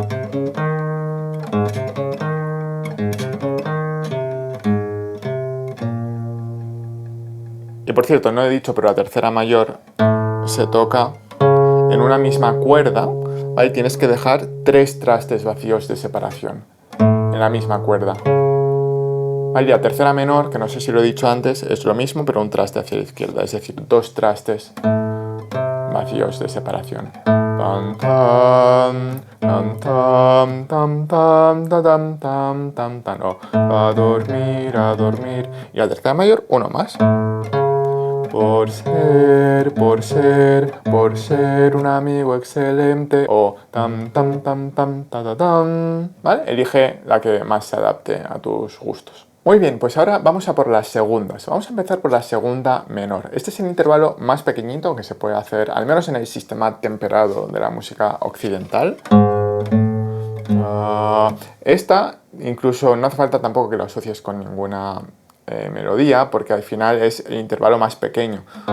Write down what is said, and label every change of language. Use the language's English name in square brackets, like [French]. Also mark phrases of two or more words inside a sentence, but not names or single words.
[Spanish] Y por cierto, no he dicho, pero la tercera mayor se toca en una misma cuerda, ¿vale? Tienes que dejar 3 trastes vacíos de separación en la misma cuerda. ¿Vale? Y la tercera menor, que no sé si lo he dicho antes, es lo mismo, pero un traste hacia la izquierda, es decir, 2 trastes vacíos de separación. Tam, tam, tam, tam, tam, tam, tam, tam, tam, tam. O a dormir, a dormir. Y la tercera mayor, uno más. Por ser un amigo excelente. O tam, tam, tam, tam, ta, ta, tam. ¿Vale? Elige la que más se adapte a tus gustos. Muy bien, pues ahora vamos a por las segundas. Vamos a empezar por la segunda menor. Este es el intervalo más pequeñito que se puede hacer, al menos en el sistema temperado de la música occidental. Esta, incluso no hace falta tampoco que lo asocies con ninguna melodía, porque al final es el intervalo más pequeño.